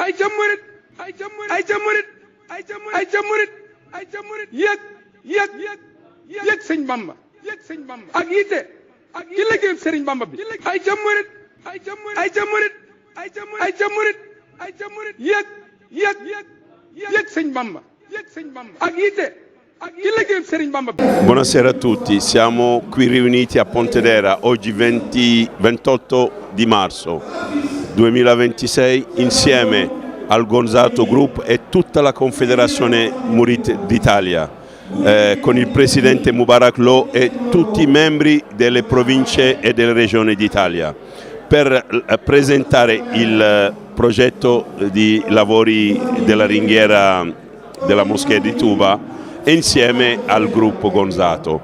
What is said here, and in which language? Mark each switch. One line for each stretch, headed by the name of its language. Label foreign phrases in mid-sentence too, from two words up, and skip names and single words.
Wolof: yëg sëñ Bamba ak yitte ci liggéeyub sëriñ Bamba bi ay ca murit yëg sëñ Bamba ak yitte ci liggéeyub sëriñ Bamba bi.
Italian: Buonasera a tutti, siamo qui riuniti a Pontedera oggi 28 di marzo 2026 insieme al Gonzato Group e tutta la Confederazione Murit d'Italia. Con il presidente Mubarak Lo e tutti i membri delle province e delle regioni d'Italia per presentare il progetto di lavori della ringhiera della moschea di Tuba e insieme al gruppo Gonzato.